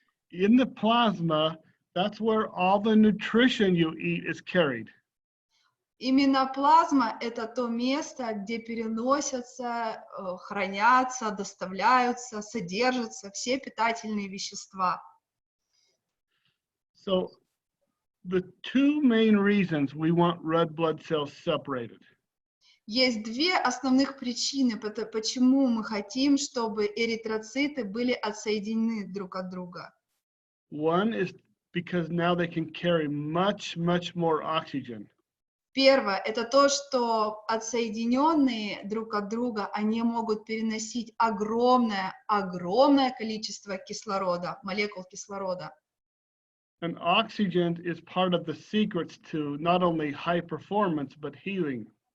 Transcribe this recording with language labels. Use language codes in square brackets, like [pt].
[en] In the plasma, that's where all the nutrition you eat is carried. [ru] Именно плазма — это то место, где переносятся, хранятся, доставляются, содержатся все питательные вещества. [en] So the two main reasons we want red blood cells separated. [ru] Есть две основных причины, почему мы хотим, чтобы эритроциты были отсоединены друг от друга. [en] One is because now they can carry much more oxygen. [ru] Первое — это то, что отсоединенные друг от друга, они могут переносить огромное количество кислорода, молекул кислорода. [en] And oxygen is part of the secrets to not only high performance, but healing.